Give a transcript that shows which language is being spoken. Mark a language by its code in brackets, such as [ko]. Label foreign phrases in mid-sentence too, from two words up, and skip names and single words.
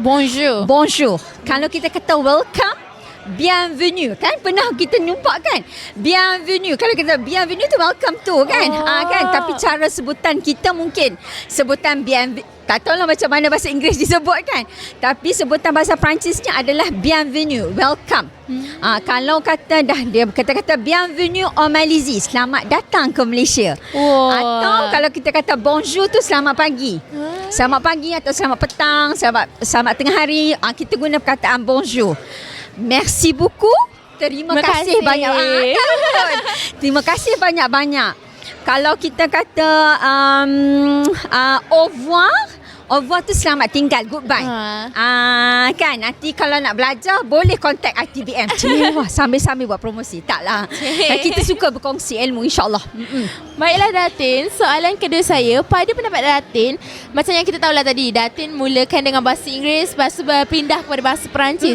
[ms] Kalau kita kata welcome, bienvenue kan, pernah kita nampak kan, bienvenue. Kalau kita bienvenue tu welcome tu kan. Kan, tapi cara sebutan kita mungkin sebutan bienvenue, tak tahulah macam mana bahasa Inggeris disebut kan, tapi sebutan bahasa Perancisnya adalah bienvenue, welcome. Kalau kata dia kata [fr] bienvenue en Malaisie, [ms] selamat datang ke Malaysia. Atau kalau kita kata bonjour tu selamat pagi. Selamat pagi atau selamat petang, selamat tengah hari, kita guna perkataan bonjour. [fr] Merci beaucoup [ms] terima kasih banyak. Terima kasih banyak-banyak. Kalau kita kata [fr] au revoir, au revoir [ms] tu selamat tinggal, goodbye. Kan nanti kalau nak belajar boleh contact ITBM. Wah, sambil-sambil buat promosi. Taklah. Kita suka berkongsi ilmu, insya-Allah. Baiklah Datin, soalan kedua saya, pada pendapat Datin, macam yang kita tahulah tadi, Datin mulakan dengan bahasa Inggeris, lepas tu berpindah kepada bahasa Perancis.